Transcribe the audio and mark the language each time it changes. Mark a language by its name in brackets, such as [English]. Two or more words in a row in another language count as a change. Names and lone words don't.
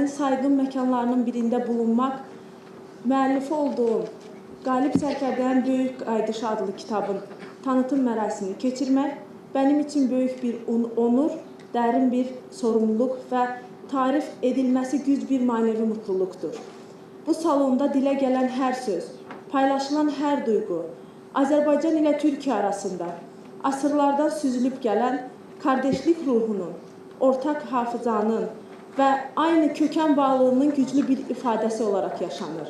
[Turkish] saygın mekanlarının birinde bulunmak, [Azerbaijani] müəllifi olduğum Qalib Sərkərdənin Böyük Qayıdış adlı kitabın tanıtım mərasimini keçirmək [Turkish] benim için büyük bir onur, derin bir sorumluluk ve tarif edilmesi güç bir manevi mutluluktur. Bu salonda dile gelen her söz, paylaşılan her duygu, Azerbaycan ile Türkiye arasında asırlardan süzülüp gelen kardeşlik ruhunun, ortak hafızanın ve aynı köken bağlılığının güçlü bir ifadesi olarak yaşanır.